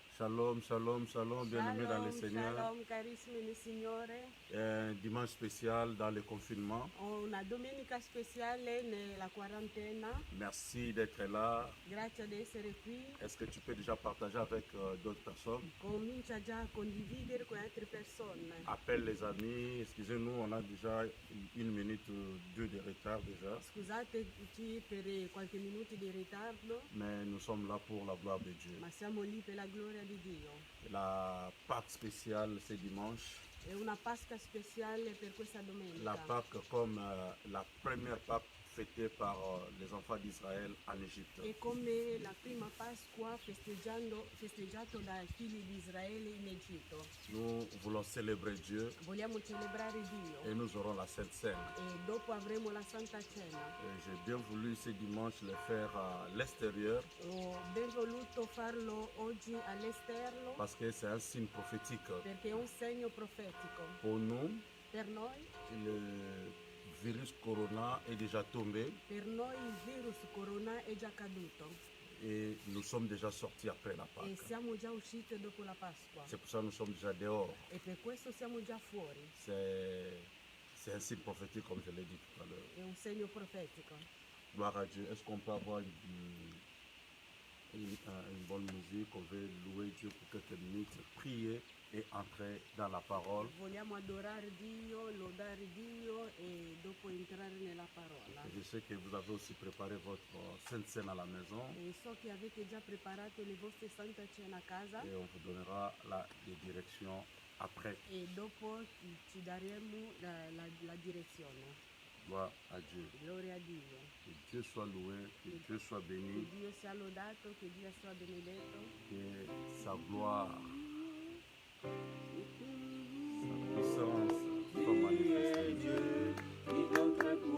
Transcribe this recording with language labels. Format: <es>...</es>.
<fr>Shalom, shalom, shalom, bien-aimés dans le Shalom, Seigneur.</fr> <it>shalom, carissimi nel Signore.</it> <fr>Dimanche spécial dans le confinement.</fr> <it>Una domenica speciale nella quarantena.</it> <fr>Merci d'être là.</fr> <it>Grazie di essere qui.</it> <fr>Est-ce que tu peux déjà partager avec d'autres personnes?</fr> <it>Comincia già a condividere con altre persone.</it> <fr>Appelle les amis. Excusez-nous, on a déjà 1 minute ou 2 de retard déjà.</fr> <it>Scusateci per qualche minuto di ritardo,</it> <fr>Mais nous sommes là pour la gloire de Dieu.</fr> <it>ma siamo lì per la gloria di Dio.</it> <fr>La Pâque spéciale, c'est dimanche.</fr> <it>È una Pasqua speciale per questa domenica.</it> <fr>La Pâque comme la première Pâque fêtée par les enfants d'Israël en Égypte.</fr> <it>È come la prima Pasqua festeggiato dai figli di Israele in Egitto.</it> <fr>Nous voulons célébrer Dieu</fr> <it>Vogliamo celebrare Dio</it> <fr>et nous aurons la Sainte Seine.</fr> <it>e dopo avremo la Santa Cena.</it> <fr>J'ai bien voulu ce dimanche le faire à l'extérieur</fr> <it>Ho ben voluto farlo oggi all'esterno</it> <fr>parce que c'est un signe prophétique.</fr> <it>perché è un segno profetico.</it> <fr>Pour nous,</fr> <it>Per noi,</it> <fr>le virus corona est déjà tombé</fr> <it>il virus corona è già caduto</it> <fr>et nous sommes déjà sortis après la</fr> <it>e</it> <fr>Pâque.</fr> <it>siamo già usciti dopo la Pasqua.</it> <fr>C'est pour ça que nous sommes déjà dehors.</fr> <it>E per questo siamo già fuori.</it> <fr>C'est un signe prophétique comme je l'ai dit tout à l'heure.</fr> <it>È un segno profetico.</it> <fr>Gloire à Dieu. Est-ce qu'on peut avoir une bonne musique? On veut louer Dieu pour quelques minutes, prier et entrer dans la parole.</fr> <it>Vogliamo adorare Dio, lodare Dio e dopo entrare nella parola.</it> <fr>Je sais que vous avez aussi préparé votre Sainte Seine à la maison</fr> <it>E so che avete già preparato le vostre Santa Cena a casa</it> <fr>et on vous donnera les directions après.</fr> <it>e dopo ci daremo la direzione.</it> <fr>Gloire à Dieu.</fr> <it>Gloria a Dio.</it> <fr>Que Dieu soit loué, que Dieu soit</fr> <it>Che</it> <fr>béni,</fr> <it>Dio sia lodato, che Dio sia benedetto.</it> <fr>que sa gloire, sa puissance soit manifestée.</fr>